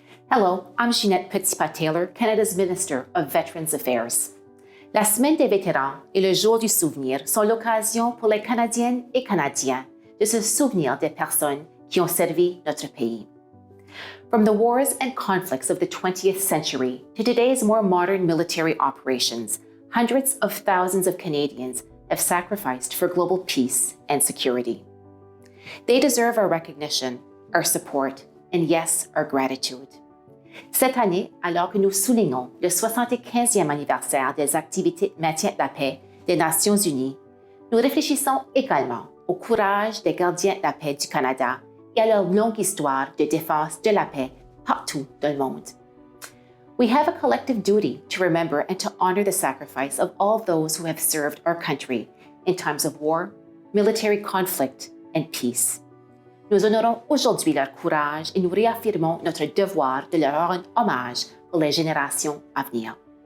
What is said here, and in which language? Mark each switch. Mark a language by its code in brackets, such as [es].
[en] Hello, I'm Ginette Petitpas-Taylor, Canada's Minister of Veterans Affairs. [fr] La Semaine des vétérans et le Jour du souvenir sont l'occasion pour les Canadiennes et Canadiens de se souvenir des personnes qui ont servi notre pays. [en] From the wars and conflicts of the 20th century to today's more modern military operations, hundreds of thousands of Canadians have sacrificed for global peace and security. They deserve our recognition, our support, and yes, our gratitude. [fr] Cette année, alors que nous soulignons le 75e anniversaire des activités de maintien de la paix des Nations Unies, nous réfléchissons également au courage des gardiens de la paix du Canada et à leur longue histoire de défense de la paix partout dans le monde. [en] We have a collective duty to remember and to honor the sacrifice of all those who have served our country in times of war, military conflict, and peace. [fr] Nous honorons aujourd'hui leur courage et nous réaffirmons notre devoir de leur rendre hommage pour les générations à venir.